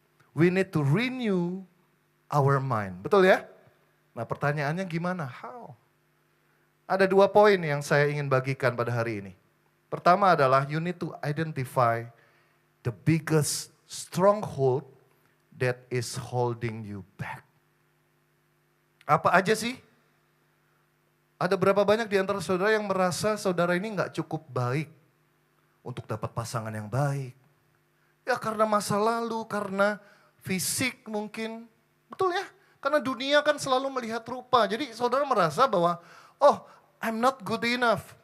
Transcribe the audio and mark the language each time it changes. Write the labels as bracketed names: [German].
[English] We need to renew our mind. [Indonesian] Betul ya? Nah pertanyaannya gimana? How? Ada 2 poin yang saya ingin bagikan pada hari ini. Pertama adalah [English] you need to identify the biggest stronghold that is holding you back. [Indonesian] Apa aja sih? Ada berapa banyak di antara saudara yang merasa saudara ini gak cukup baik untuk dapat pasangan yang baik. Ya karena masa lalu, karena fisik mungkin. Betul ya? Karena dunia kan selalu melihat rupa. Jadi saudara merasa bahwa, oh [English] I'm not good enough.